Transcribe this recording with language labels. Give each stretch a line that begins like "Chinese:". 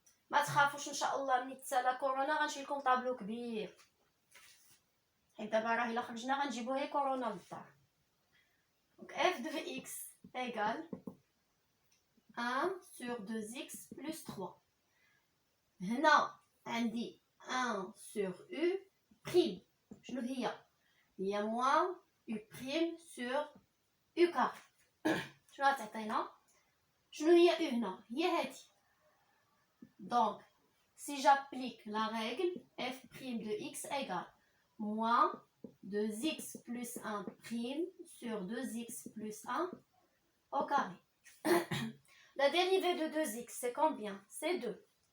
Arabic: ما تخافوش ان شاء الله ملي تسالى كورونا غنشري لكم طابلو كبير حيت دابا راه الا خرجنا غنجيبو هي كورونا للدار.
French: Donc f de x égale 1 sur 2x plus 3.
Arabic: هنا عندي 1 sur u prime.
French: شنو هي؟ هي moins u prime sur u carré.
Arabic: شنو غتعطينا؟ شنو هي u هنا؟ هي هادي.
French: Donc, si j'applique la règle, f' de x égale moins 2x plus 1 prime sur 2x plus 1 au carré. La dérivée de 2x, c'est combien? C'est 2.